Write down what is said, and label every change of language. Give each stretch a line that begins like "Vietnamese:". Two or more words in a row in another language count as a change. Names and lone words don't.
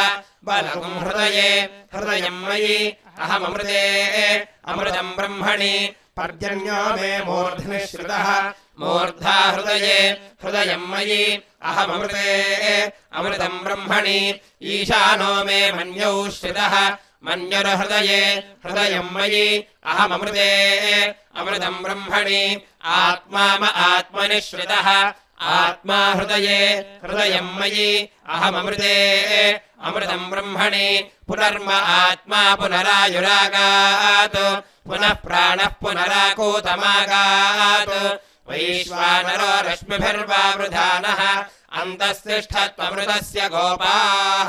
Sanskrit: బలకం హృదయే హృదయం మయి అహమృతే అమృతం బ్రహ్మణి పర్జన్యో మే మూర్ధ్ని శ్రితః మూర్ధా హృదయే హృదయం మయి అహమృతే అమృతం బ్రహ్మణి ఈశానో మే మన్యౌ శ్రితః మన్యుర్హృదయే హృదయం మయి అహమృతే అమృతం బ్రహ్మణి ఆత్మా ఆత్మని శ్రితః आत्मा हृदये हृदयं मयि अहममृते अमृतं ब्रह्मणि पुनर्म आत्मा पुनरायुरागात् पुनः प्राणः पुनराकूतमागात् वैश्वानरो रश्मिभिर्वावृधानः अन्तस्तिष्ठत्वमृतस्य गोपाः